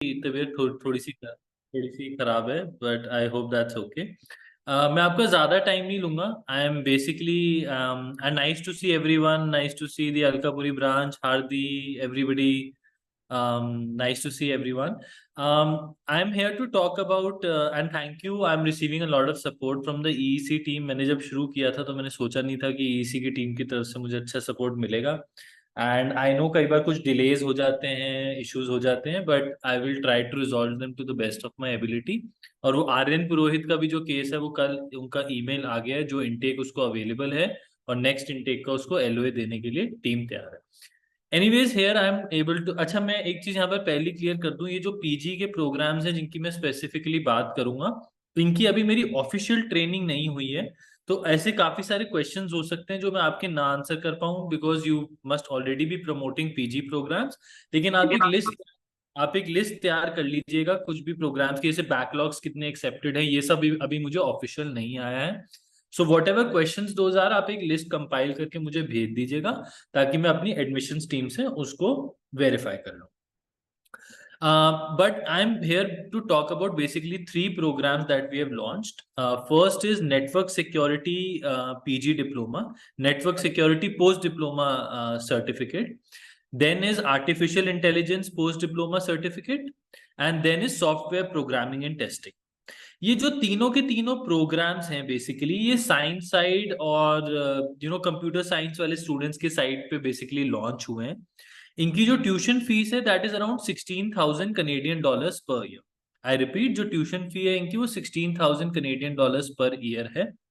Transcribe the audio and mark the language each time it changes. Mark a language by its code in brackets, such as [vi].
[hi] तबीयत थोड़ी सी खराब है, [en] But I hope that's okay. [hi] मैं आपका ज़्यादा टाइम नहीं लूंगा। [en] I am basically nice to see everyone, nice to see the Alkapuri branch, हार्दी, everybody, nice to see everyone. I'm here to talk about and thank you. I'm receiving a lot of support from the EEC team. [hi] मैंने जब शुरू किया था तो मैंने सोचा नहीं था कि EEC की टीम की तरफ से मुझे अच्छा सपोर्ट मिलेगा। [en] and I know [hi] कई बार कुछ डिलेज हो जाते हैं, [en] Issues हो जाते हैं, but I will try to resolve them to the best of my ability. [hi] और वो आर्यन पुरोहित का भी जो केस है वो कल उनका ईमेल आ गया है, जो इनटेक उसको अवेलेबल है और नेक्स्ट इनटेक का उसको एलओए देने के लिए टीम तैयार है। [en] Anyways here I am able to. [hi] अच्छा, मैं एक चीज यहाँ पर पहले क्लियर कर दूं, ये जो पीजी के प्रोग्राम्स हैं जिनकी मैं स्पेसिफिकली बात करूंगा, तो इनकी अभी मेरी ऑफिशियल ट्रेनिंग नहीं हुई है। तो ऐसे काफी सारे क्वेश्चंस हो सकते हैं जो मैं आपके ना आंसर कर पाऊँ, [en] Because you must already be promoting PG programmes. [hi] लेकिन आप एक लिस्ट तैयार कर लीजिएगा कुछ भी प्रोग्राम्स की, जैसे बैकलॉग्स कितने एक्सेप्टेड है, ये सब अभी मुझे ऑफिशियल नहीं आया है। [en] so whatever question those are, [hi] आप एक लिस्ट कंपाइल करके मुझे भेज दीजिएगा ताकि मैं अपनी एडमिशन टीम से उसको वेरीफाई कर लूँ। [en] But I'm here to talk about basically three programs that we have launched. First is Network Security PG Diploma, Network Security Post Diploma Certificate. Then is Artificial Intelligence Post Diploma Certificate, and then is Software Programming and Testing. [hi] ये जो तीनों के तीनों programmes हैं basically ये science side और computer science वाले students के साइड पे बेसिकली लॉन्च हुए हैं। इनकी जो ट्यूशन फीस है [en] that is around [hi] 16,000 Canadian dollars per year. I repeat, जो ट्यूशन फी है इनकी वो 16,000 कनेडियन डॉलर्स पर ईयर है।